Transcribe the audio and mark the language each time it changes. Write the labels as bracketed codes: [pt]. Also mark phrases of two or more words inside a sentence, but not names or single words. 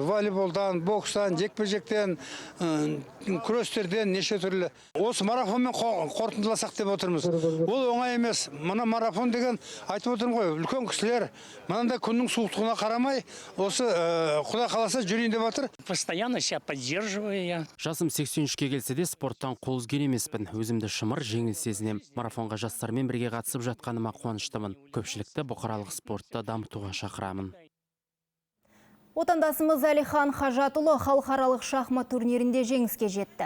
[kk] Волейболдан, бокстан, жекпе-жектен, күрестерден неше түрлі. Осы марафонмен қорытындыласақ деп отырмыз. Ол оңай емес. Мына марафон деген айтып отырмын ғой, үлкен кісілер мынандай күннің суықтығына қарамай, осы Құдай қаласа жүрейін деп жатыр. [ru] Постоянно себя поддерживаю я. [kk] Жасым 83-ке келсе де спорттан қол үзген емеспін. Өзімді шымыр, жеңіл сезінем. Марафонға жастармен бірге қатысып жатқаныма қуаныштымын. Көпшілікті бұқаралық спортта дамытуға шақырамын. Отандасымыз Әлихан Хажатұлы халықаралық шахмат турнирінде жеңіске жетті.